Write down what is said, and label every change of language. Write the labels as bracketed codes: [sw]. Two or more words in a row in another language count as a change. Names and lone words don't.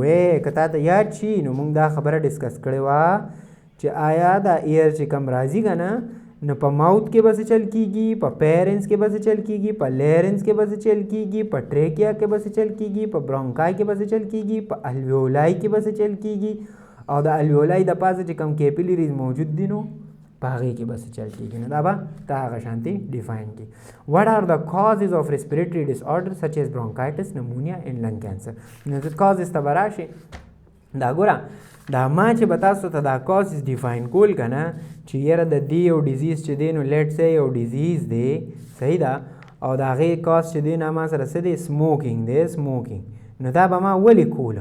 [ps] که تا ته یاد شي نو موږ دا خبره ډسکس کړې وه چې آیا دا ایر چې کم راځي که نه نو په ماوت کې به څه چل کېږي، په پیرنس کې به څه چل کېږي، په لیرنس کې به څه چل کېږي، په ټریکیا کې به څه چل کېږي، په برونکای کې به څه چل کېږي، په الویولای کې به څه چل کېږي او د الویولای د پاسه چې کم کیپیلریز موجود دي نو په هغې کې به څه چل کېږي. نو دا به ته هغه شانتي ډیفاین کړي. [en] what are the causes of respiratory disorders such as bronchitis, pneumonia and lung cancer. [ps] نو د causes ته به راشي. دا ګوره دا ما چې به تاسو ته دا causes ډیفاین کول که نه چې یاره د دې یو ډیزیز چې دی نو لیټ سه یو ډیزیز دی، صحیح ده، او د هغې کاز چې دی نه ما سره څه دی، سموکینګ دی، سموکینګ. نو دا به ما ولې کوله؟